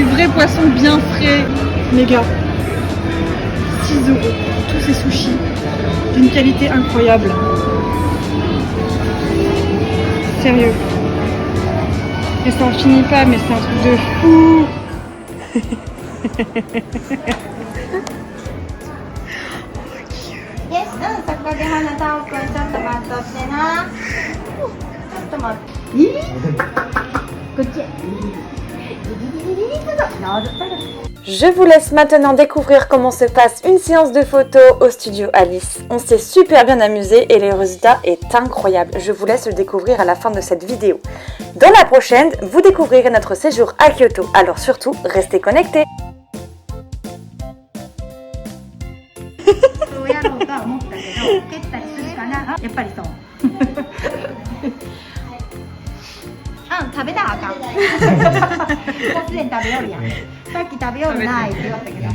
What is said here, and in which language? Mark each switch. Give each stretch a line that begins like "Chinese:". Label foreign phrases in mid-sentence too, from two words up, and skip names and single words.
French: poissons bien frais. Méga. 6 €. Tous ces sushis d'une qualité incroyable. Sérieux. Et ça en finit pas, mais c'est un truc de fou.
Japanese: よし、そこで花田尾くんちょっと待っとってな。ちょっと待って。こっち。
French: Je vous laisse maintenant découvrir comment se passe une séance de photo au studio Alice. On s'est super bien amusé et le résultat est incroyable. Je vous laisse le découvrir à la fin de cette vidéo. Dans la prochaine, vous découvrirez notre séjour à Kyoto. Alors surtout, restez connectés.
Japanese: そうやろうとは思ったけど、蹴ったりするかな。やっぱりそう。食べたらあかん。もうすでに食べよるやん。さっき食べよるないって言われたけど。